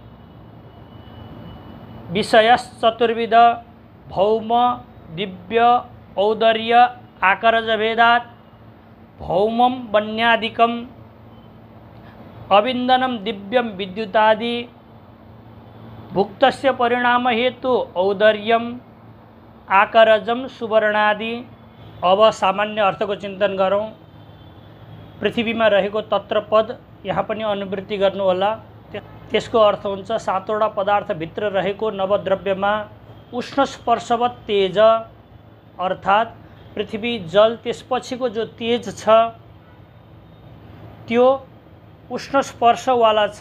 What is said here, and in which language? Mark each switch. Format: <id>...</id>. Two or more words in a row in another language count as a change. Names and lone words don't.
<sa>विषयश्चतुर्विध भौम दिव्य औदर्य आकरज भेदात भौमम वन्यादिकम अविन्दनम दिव्यम विद्युतादि भुक्तस्य परिणाम हेतु औदर्यम आकरजम सुवर्णादि।</sa> <ne>अब सामान्य अर्थको चिन्तन गरौँ। पृथ्वीमा रहेको तत्रपद यहाँ पनि अनुवृत्ति गर्नुहोला। त्यसको अर्थ हुन्छ सातवटा पदार्थभित्र रहेको नवद्रव्यमा</ne> <sa>उष्ण स्पर्शवत् तेज</sa> <ne>अर्थात् पृथ्वी जल त्यसपछिको जो तेज छ त्यो उष्ण स्पर्शवाला छ।</ne>